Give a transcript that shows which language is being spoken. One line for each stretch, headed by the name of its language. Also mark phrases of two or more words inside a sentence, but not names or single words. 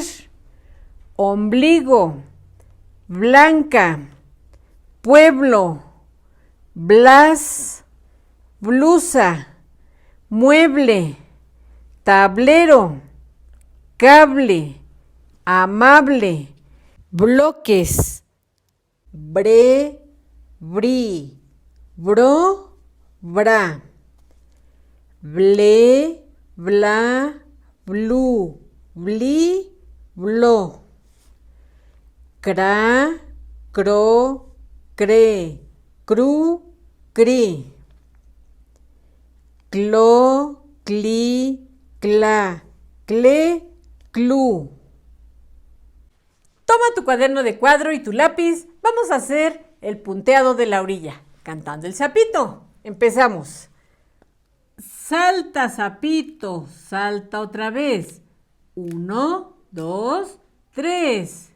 Spanish: ombligo, blanca, pueblo, blas, blusa, mueble, tablero, cable, amable, bloques, bre, bri, bro, bra, ble, bla, blu, bli, blo, cra, cro, cre, cru, cri, clo, cli, cla, cle, clu. Toma tu cuaderno de cuadro y tu lápiz. Vamos a hacer el punteado de la orilla, cantando el sapito. Empezamos. Salta, sapito, salta otra vez. 1, 2, 3.